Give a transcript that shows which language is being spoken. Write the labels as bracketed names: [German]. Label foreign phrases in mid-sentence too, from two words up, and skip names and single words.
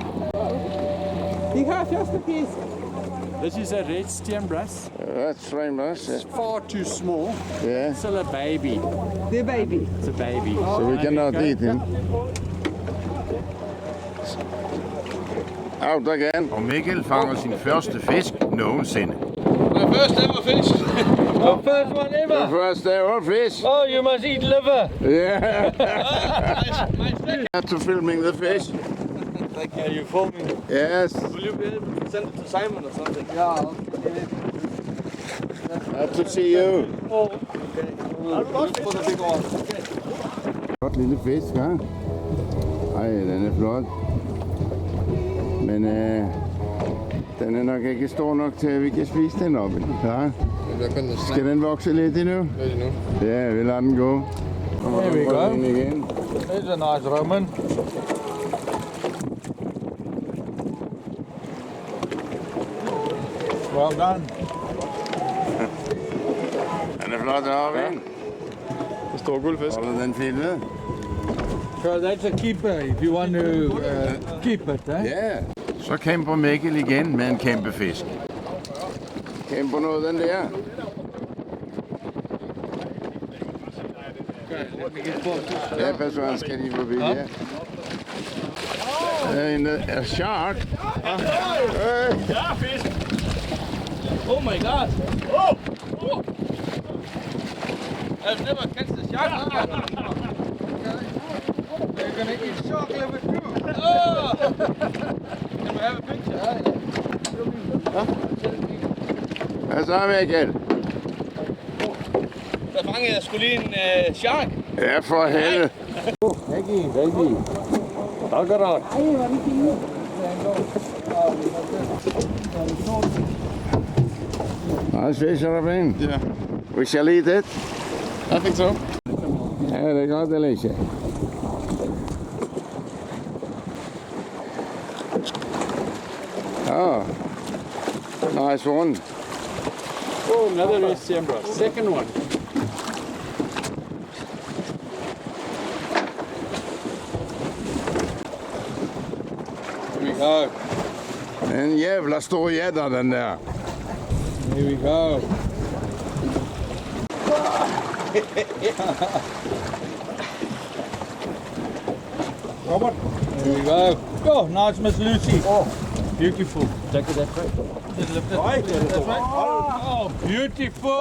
[Danish] Vi har første fisk. [English] This is a red stem brass. That's right, It's far too small. yeah. It's still a baby. [Danish] Det er baby. [English] It's a baby. So we cannot eat him. Out again. Og Mikkel fanger sin første fisk nogensinde. The first ever fish. The first one The ever. first ever fish. Oh, you must eat liver. Yeah. To filming the fish. Are you filming? Yes. Will you be able to send it to Simon or something? Glad to see you. Oh, okay. Look for the big one. [Danish] Flot lille fisk, hva'? Ej, den er flot. Men den er nok ikke stor nok til, at vi kan spise den op. Ja. Skal den vokse lidt endnu? Ja, vi lader den gå. [English] There we go. [Danish] Den igen. [English] There's a nice Roman. Well done. [Danish] Den er flot deroppe, ikke? Det står guldfisk. Holder den filmet? [English] So that's a keeper if you want to keep it, eh? [Danish] Ja. Så kæmper Mikkel igen med en kæmpe fisk. Kæmper noget den der. Ja, pas på, han skal lige forbi her. [English] A shark. Oh my God! Oh! I've never catch the shark. You're gonna eat shark liver too. Oh! Can we have a picture? [Danish] Hvad så, Mikkel? Der fangede jeg sgu lige en shark. Ja, for helvede. [English] Nice fish, Robin. Yeah, We shall eat it. I think so. [Danish] Ja, det er godt, Alicia. [English] Oh, nice one. Oh, another red stem brass. Second one. Here we go. [Swedish] En jävla stor gädda den där. [English] Here we go. Robert. Here we go. Oh, nice, Miss Lucy. Oh, beautiful. Take it that way. Oh, beautiful.